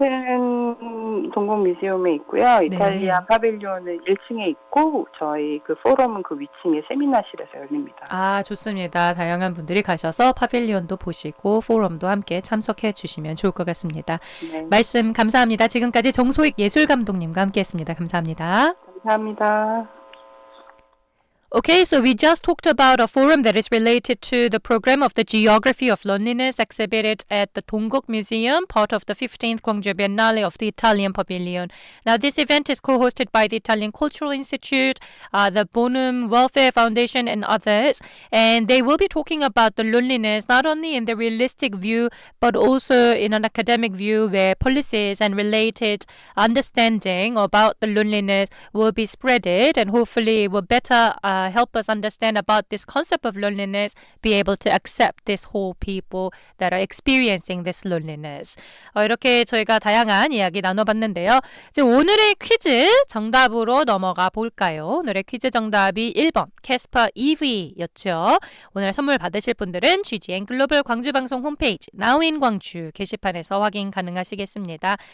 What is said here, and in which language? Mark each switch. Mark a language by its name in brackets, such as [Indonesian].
[Korean] 같은 동국뮤지엄에 있고요. 이탈리아 파빌리온은 1층에 있고 저희 그 포럼은 그 위층에 세미나실에서 열립니다. 아, 좋습니다. 다양한 분들이 가셔서 파빌리온도 보시고 포럼도 함께 참석해 주시면 좋을 것 같습니다. 네. 말씀 감사합니다. 지금까지 정소익 예술감독님과 함께했습니다. 감사합니다. 감사합니다. [English] Okay, so we just talked about a forum that is related to the program of the Geography of Loneliness exhibited at the Dongguk Museum, part of the 15th Gwangju Biennale of the Italian Pavilion. Now, this event is co-hosted by the Italian Cultural Institute, the Bonum Welfare Foundation, and others. And they will be talking about the loneliness, not only in the realistic view, but also in an academic view where policies and related understanding about the loneliness will be spreaded, and hopefully it will better help us understand about this concept of loneliness, be able to accept this whole people that are experiencing this loneliness. [Korean] 이렇게 저희가 다양한 이야기 나눠봤는데요. 이제 오늘의 퀴즈 정답으로 넘어가 볼까요? 오늘의 퀴즈 정답이 1번 캐스퍼 EV였죠. 오늘 선물 받으실 분들은 GGN 글로벌 광주방송 홈페이지 나우인 광주 게시판에서 확인 가능하시겠습니다.